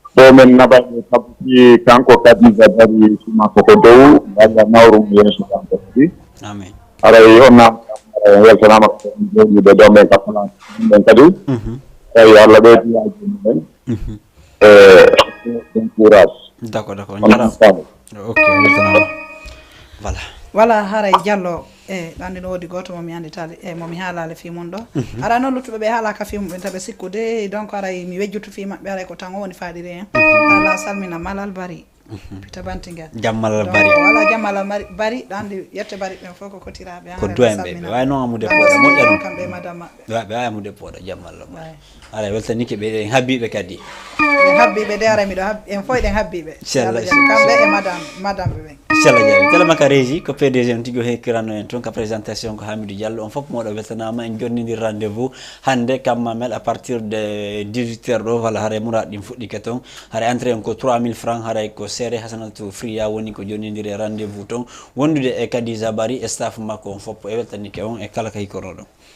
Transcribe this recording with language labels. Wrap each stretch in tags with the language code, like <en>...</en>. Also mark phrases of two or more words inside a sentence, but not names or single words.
<ff>Ɗo men naɓa e sabu si kanko Khadija Bari suma ko ko dow, walla nawru mo yeeso kanko kadi. Amin. Aray on naam, aray on weltanama ko on jooɗiɓe ɗo men ka place ɗum ɗon kadi. Mhm. Eyi, Allah ɓeydi yaaji mumen. Mhm. E</ff> <fr>bon courage. D'accord, d'accord.</fr> <ff>On Jarama. weltanama. Ok, on weltanama. Voilà. Voilà, haray Diallo, e ɗo anndi no woodi gooto mo mi anndi tali, e mo mi haalali fi mum ɗo. Mhm. Ara noon luttuɓe ɓe haalaka fi mum ɓe taɓe sikkude, donc aray mi wejjutu fi maɓɓe, aray ko tan o woni faaɗiri en. Mhm. Allah salmina Malal Bari. Mhm. Peter Bantingel. Jam Malal Donc, Bari. voilà, Jam Malal Mari-, Bari, ɗo anndi yette Bari ɓen fof ko kotiraɓe, Ko an duwayen salmina. ɓe, ɓe wawi noon amude Ɓe poɗa, moƴƴa ɗum. kamɓe e madame maɓɓe. Ɓe wawi, ɓe wawi amude poɗa, Jam Malal Bari. Wawi. Ara, weltanike ɓe, en habbiɓe kadi. En habbiɓe de, ara miɗo hab-, en fof eɗen habbiɓe. Inchallah, Allah jaɓi. inchallah. Kamɓe e madame, madame ɓe ɓen. Inchallah jaɓi. Télé makka régie, ko P D G on tigi o hekkirano en toon, ka présentation ko Hamidou Diallo. On fof moɗo weltanama, en jonnidir rendez-vous hande Kamma Mel</ff> <fr>à partir de dix-huit heures</fr> <ff>ɗo. Voilà, haray muraɗo ɗin fuɗɗike toon. Haray entrée on ko</ff> <fr>trois mille francs,</fr> <ff>haray ko seere Hasanatou Fria woni ko jonnidiri e rendez-vous toon. Wondude e Khadija Bari e staff makko on fof e weltanike on e kala ka hikkono ɗon.</ff>